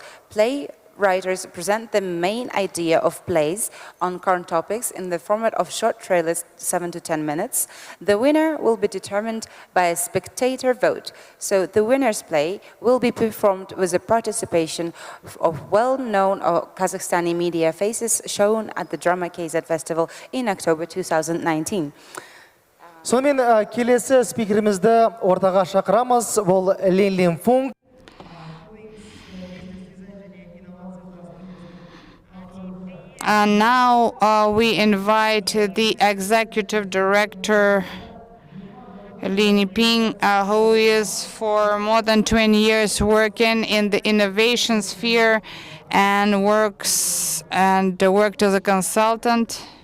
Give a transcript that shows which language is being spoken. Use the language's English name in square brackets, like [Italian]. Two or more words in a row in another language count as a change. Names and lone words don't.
[English] Writers present the main idea of plays on current topics in the format of short trailers, 7 to 10 minutes. The winner will be determined by a spectator vote. So the winner's play will be performed with the participation of well-known Kazakhstani media faces shown at the Drama KZ Festival in October 2019. [Kazakh] Сонымен келесі спикерімізді ортаға шақырамыз. Ол Лин Фунг. [English] And now we invite the executive director, Lin Yiping, who is for more than 20 years working in the innovation sphere and worked as a consultant.